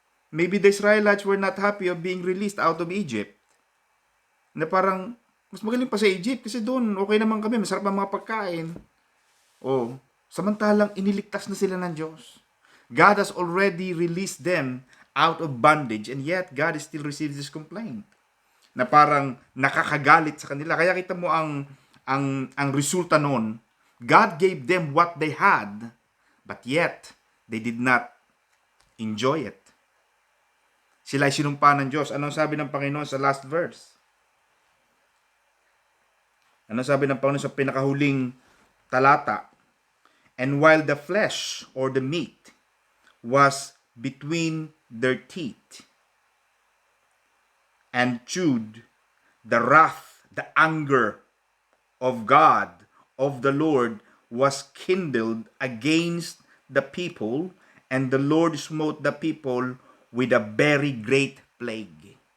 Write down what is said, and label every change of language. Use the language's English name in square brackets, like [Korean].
[English] Maybe the Israelites were not happy of being released out of Egypt. [Filipino] Na parang, mas magaling pa sa Egypt kasi doon, okay naman kami, masarap ang mga pagkain. O, samantalang iniligtas na sila ng Diyos. [English] God has already released them out of bondage and yet God still receives this complaint. [Filipino] Na parang nakakagalit sa kanila. Kaya kita mo ang resulta noon. [English] God gave them what they had, but yet they did not enjoy it. [Filipino] Sila ay sinumpa ng Diyos. Anong sabi ng Panginoon sa [English] last verse? [Filipino] Anong sabi ng Panginoon sa pinakahuling talata? [English] And while the flesh or the meat was between their teeth and chewed, the wrath, the anger of God, of the Lord, was kindled against the people, and the Lord smote the people with a very great plague.